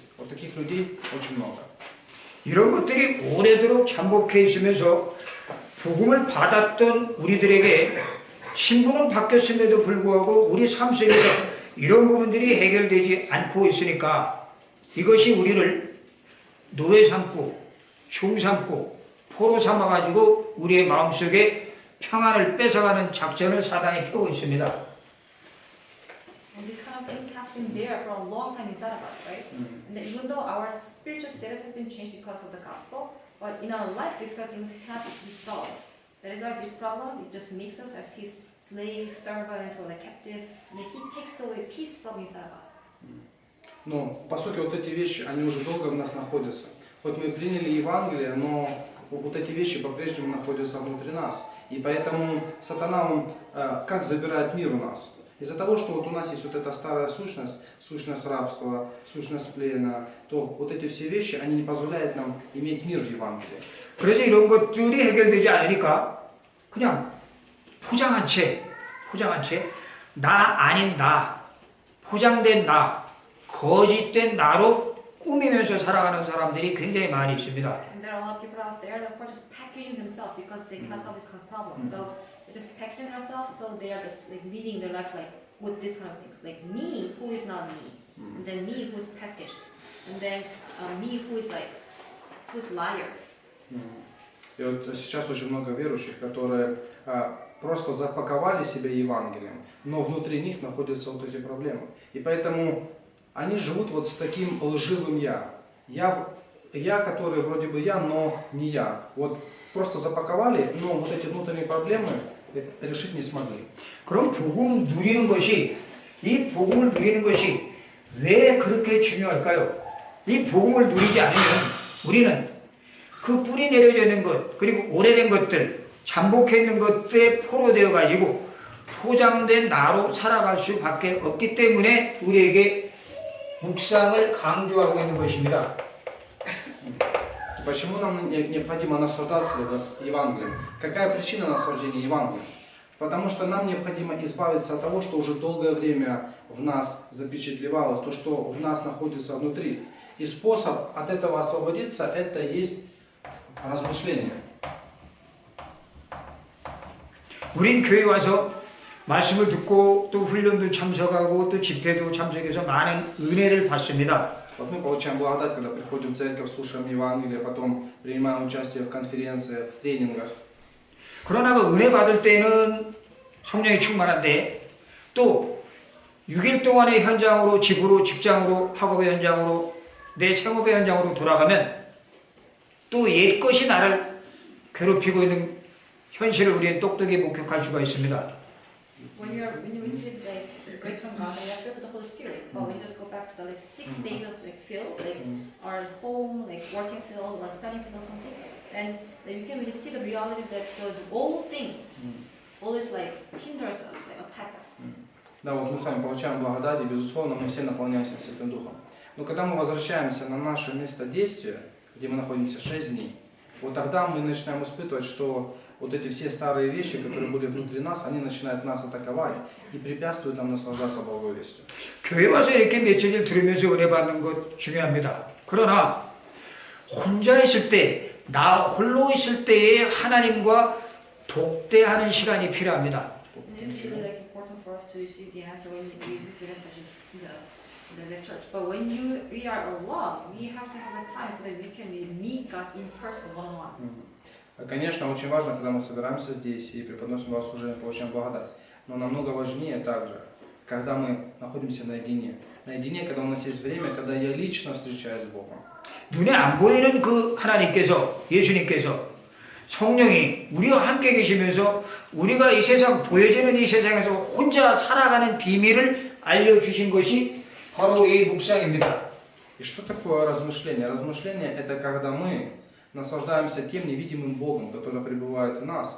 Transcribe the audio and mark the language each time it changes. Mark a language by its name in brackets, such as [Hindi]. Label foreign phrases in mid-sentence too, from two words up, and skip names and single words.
[Russian] Вот таких людей очень много. [Korean] 이런 것들이 오래도록 잠복해 있으면서 복음을 받았던 우리들에게 신분은 바뀌었음에도 불구하고 우리 삶 속에서 이런 부분들이 해결되지 않고 있으니까 이것이 우리를 노예 삼고 종 삼고 포로 삼아가지고 우리의 마음속에 평안을 뺏어가는 작전을 사단이 펴고 있습니다. [English] And this kind of things has been there for a long time inside of us, right? And that even though our spiritual status has been changed because of the gospel, but in our life these kind of things can't be solved. That is why these problems, it just makes us as his slave, servant, or like captive, and he takes away peace from inside of us. [Russian] Но, по сути, вот эти вещи, они уже долго в нас находятся. Хоть мы приняли Евангелие, но вот эти вещи по-прежнему находятся внутри нас. И поэтому сатана, он как забирает мир у нас? Из-за того, что вот у нас есть вот эта старая сущность, сущность рабства, сущность плена, то вот эти все вещи, они не позволяют нам иметь мир в Евангелии. [Korean] 그래서 이런 것들이 해결되지 않으니까 그냥 포장한 채 나 아닌 나, 포장된 나, 거짓된 나로 꾸미면서 살아가는 사람들이 굉장히 많이 있습니다. [English] And there are a lot of people out there that are just packaging themselves because they cannot solve this kind of problem. So they're just packaging themselves, so they are just like living their life like with this kind of things. Like me, who is not me, and then me, who is packaged, and then me, who is like, who's liar. [Russian] И вот сейчас очень много верующих, которые просто запаковали себя Евангелием, но внутри них находятся вот эти проблемы. И поэтому они живут вот с таким лживым «я». Я, который вроде бы я, но не я. Вот просто запаковали, но вот эти внутренние проблемы решить не смогли. [Korean] 그럼 이 복음을 누리는 것이 왜 그렇게 중요할까요? 이 복음을 누리지 않으면 우리는 그 뿌리 내려져 있는 것, 그리고 오래된 것들, 잠복해 있는 것들에 포로되어 가지고 포장된 나로 살아갈 수밖에 없기 때문에 우리에게 묵상을 강조하고 있는 것입니다. [Russian] Почему нам необходимо наслаждаться Евангелием? Какая причина наслаждения Евангелием? Потому что нам необходимо избавиться от того, что уже долгое время в нас запечатлевалось, то, что в нас находится внутри. И способ от этого освободиться, это есть размышление. [Korean] 우린 교회 와서 말씀을 듣고 또 훈련도 참석하고 또 집회도 참석해서 많은 은혜를 받습니다. [Russian] Вот мы получаем благодать, когда приходим в церковь, слушаем Евангелие, потом принимаем участие в конференциях, в тренингах. [Korean] 그러나 그 은혜 받을 때는 성령이 충만한데 또 6일 동안의 현장으로 집으로 직장으로 학업의 현장으로 내 생업의 현장으로 돌아가면 또 옛것이 나를 괴롭히고 있는 현실을 우리는 똑똑히 목격할 수가 있습니다. [English] When you receive the grace from God, you are filled with the Holy Spirit. But when you just go back to the like 6 days of like field, like our home, like working field or studying field or something, then you can really see the reality that the old things always like hinders us, like attack us. [Russian] Да, вот мы с вами получаем благодать, и безусловно мы все наполняемся Святым Духом. Но когда мы возвращаемся на наше место действия, где мы находимся 6 дней, вот тогда мы начинаем испытывать, что вот эти все старые вещи, которые были внутри нас, они начинают нас атаковать и препятствуют нам наслаждаться благовестием. [Korean] 교회 와서 이렇게 메시지를 들으면서 은혜 받는 것 중요합니다. 그러나 혼자 있을 때, 나 홀로 있을 때에 하나님과 독대하는 시간이 필요합니다. [English] And it is really like important for us to receive the answer when we do the message in the church. But when we are alone, we have to have a time so that we can meet God in person, one-on-one. [Russian] Конечно, очень важно, когда мы собираемся здесь и преподносим богослужение, получаем благодать. Но намного важнее также, когда мы находимся наедине. Наедине, когда у нас есть время, когда я лично встречаюсь с Богом. [Korean] 눈에 안 보이는 그 하나님께서, 예수님께서, 성령이 우리와 함께 계시면서 우리가 이 세상, 보여지는 이 세상에서 혼자 살아가는 비밀을 알려주신 것이 바로 이 묵상입니다. [Russian] И что такое размышление? Размышление – это когда мы наслаждаемся тем невидимым Богом, который пребывает в нас.